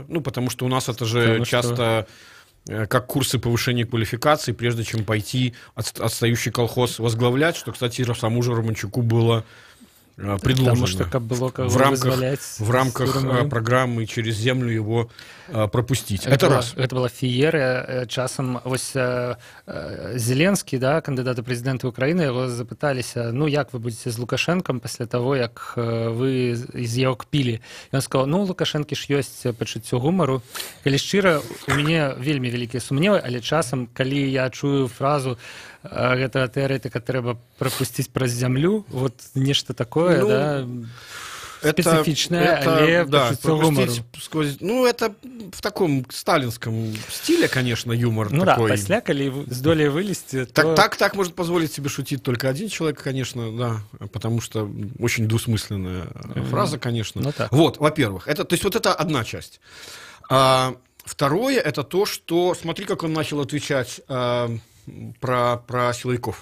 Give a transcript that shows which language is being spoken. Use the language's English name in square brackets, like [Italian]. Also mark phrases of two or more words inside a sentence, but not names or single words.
[Russian] Ну, потому что у нас это же часто как курсы повышения квалификации, прежде чем пойти отстающий колхоз возглавлять, что, кстати, самому же Романчуку было предложено. Потому что как было кого в рамках программы «Через землю» его пропустить. Это раз. Это была феерия. [Belarusian] Часам вось Зеленскі, да, кандидат у прэзідэнта Украіны, яго запыталіся, ну як вы будете з Лукашэнкам пасля того, як вы з яго кпілі. Ён сказал, ну у Лукашэнкі ж ёсць пачуццё гумару. Калі шчыра, у мяне вельмі вялікія сумневы, але часам, калі я чую фразу гэтага тэарэтыка трэба прапусціць праз зямлю, вот нешта такое, ну, да, специфичное, але пачуццё гумару. [Russian] Ну, это в таком сталинском стиле, конечно, юмор ну, такой. [Belarusian] Ну да, пасля, калі здолее вылезти, то... [Russian] Так может позволить себе шутить только один человек, конечно, да, потому что очень двусмысленная фраза, конечно. Ну, так. Вот, во-первых, то есть вот это одна часть. Второе, это то, что, смотри, как он начал отвечать про силовиков.